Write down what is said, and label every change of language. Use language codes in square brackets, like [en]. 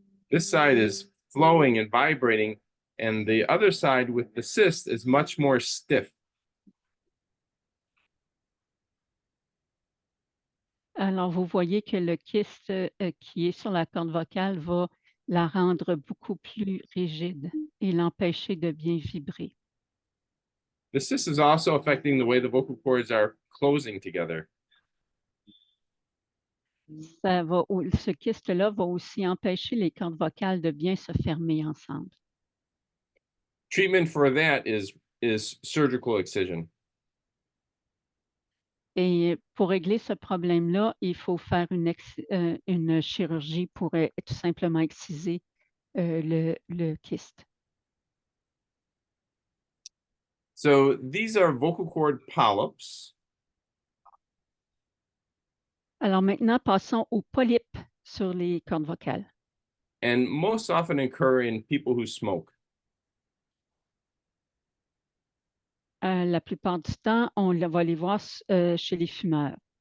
[en] This side is flowing and vibrating, and the other side with the cyst is much more stiff. [fr] Alors, vous voyez que le kyste qui est sur la corde vocale va la rendre beaucoup plus rigide et l'empêcher de bien vibrer. [en] The cyst is also affecting the way the vocal cords are closing together. [fr] Ce kyste-là va aussi empêcher les cordes vocales de bien se fermer ensemble. [en] Treatment for that is surgical excision. [fr] Et pour régler ce problème-là, il faut faire une chirurgie pour tout simplement exciser le kyste. [en] So these are vocal cord polyps. [fr] Alors maintenant, passons aux polypes sur les cordes vocales. [en] And most often occur in people who smoke. [fr] La plupart du temps, on va les voir chez les fumeurs.